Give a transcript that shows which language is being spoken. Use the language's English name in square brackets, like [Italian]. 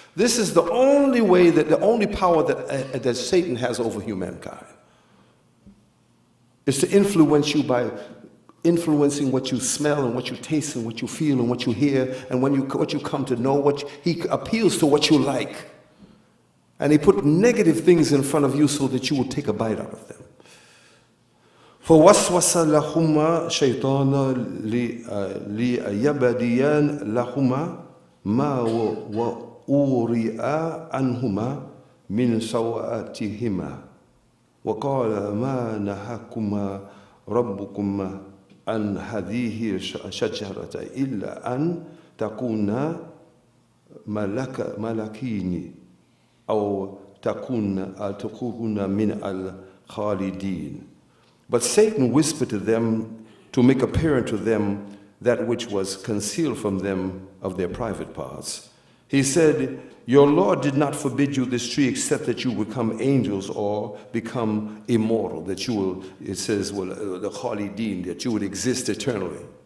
[English] This is the only way, the only power that Satan has over humankind is to influence you by influencing what you smell and what you taste and what you feel and what you hear and what you come to know. He appeals to what you like. And he put negative things in front of you so that you will take a bite out of them. [Arabic] فوسوس لهما شيطان ليبديان لهما ما وأورئ عنهما من سوآتهما وقال ما نهاكما ربكما عن هذه الشجرة إلا أن تكونا ملكين أو تكونا من الخالدين. [English] But Satan whispered to them to make apparent to them that which was concealed from them of their private parts. He said, your Lord did not forbid you this tree except that you become angels or become immortal, that you will, it says, well, the Khalidin, that you would exist eternally.